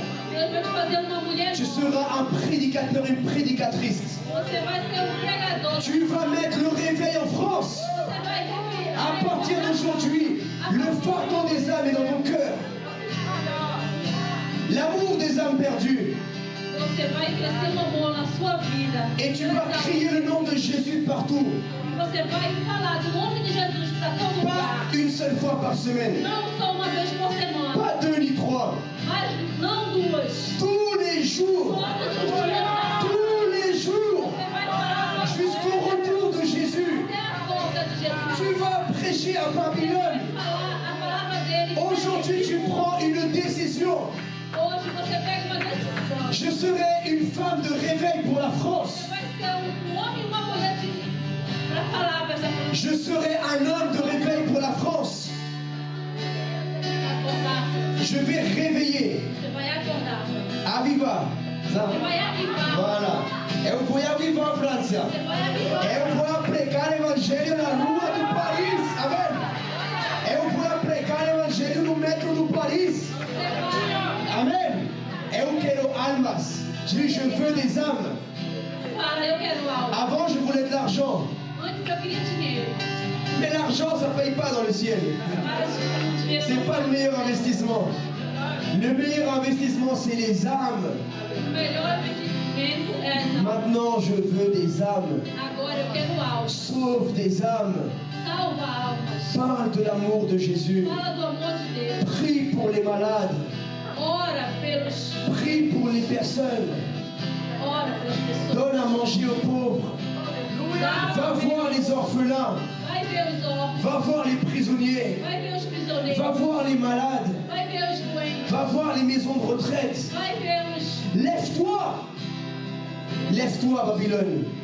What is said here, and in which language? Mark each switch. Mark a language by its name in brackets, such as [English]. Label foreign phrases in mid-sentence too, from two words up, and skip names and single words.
[Portuguese] Deus vai te fazer uma mulher [French] Tu [Portuguese] nova. [French] seras un prédicateur, une prédicatrice. [Portuguese] Você vai ser um pregador. [French] Tu vas mettre le réveil en France. [Portuguese] Você vai [French] À partir d'aujourd'hui, le fardeau des âmes est dans ton cœur. L'amour des âmes perdues. [Portuguese] Você vai crescer no amor na sua vida. [French] Et tu vas crier le nom de Jésus partout. [Portuguese] Você vai falar do nome de Jesus para todo lugar. [French] Pas une seule fois par semaine. [Portuguese] Não só uma vez por semana, [French] Pas deux ni trois. [Portuguese] mas não duas. [French] Tous les jours. [Portuguese] Todos os dias. [French] Tous les jours. [Portuguese] Você vai falar [French] Jusqu'au retour de Jésus. [Portuguese] até a volta de Jesus. [French] Tu vas prêcher à Babylone. [Portuguese] Vai falar a palavra dele. [French] Aujourd'hui, tu prends une décision. [Portuguese] Hoje você pega uma decisão. [French] Je serai une femme de réveil pour la France. [Portuguese] Você vai ser homem e uma mulher para falar para essa família. [French] Je serai un homme de réveil pour la France. [Portuguese] Acordar. [French] Je vais réveiller. [Portuguese] Você vai acordar. Aviva. Você vai avivar. Voilà. Eu vou avivar a França. Você vai avivar. Eu vou pregar o evangelho na rua do Paris. Amém. Eu vou pregar o evangelho no metro do Paris. Você vai. Amen. Eu quero almas. [French] Je dis, je veux des âmes. [Portuguese] Fala, eu quero algo. [French] Avant, je voulais de l'argent. [Portuguese] Antes eu queria dinheiro. [French] Mais l'argent, ça ne paye pas dans le ciel. [Portuguese] Mas dinheiro [French] C'est pas le meilleur investissement. Le meilleur investissement, c'est les âmes. [Portuguese] O melhor investimento é as almas. [French] Maintenant, je veux des âmes. [Portuguese] Agora eu quero almas. [French] Sauve des âmes. [Portuguese] Salva almas. [French] Parle de l'amour de Jésus. [Portuguese] Fala do amor de Deus. [French] Prie pour les malades. [Portuguese] Ora pelos. [French] Prie pour les personnes. [Portuguese] Ora pelas pessoas. [French] Donne à manger aux pauvres. Va voir les orphelins. [Portuguese] Vai ver os órfãos. [French] Va voir les prisonniers. [Portuguese] Vai ver os prisioneiros. [French] Va voir les malades. [Portuguese] Vai ver os doentes. [French] Va voir les maisons de retraite. [Portuguese] Vai ver os. [French] Lève-toi. Lève-toi, Babylone.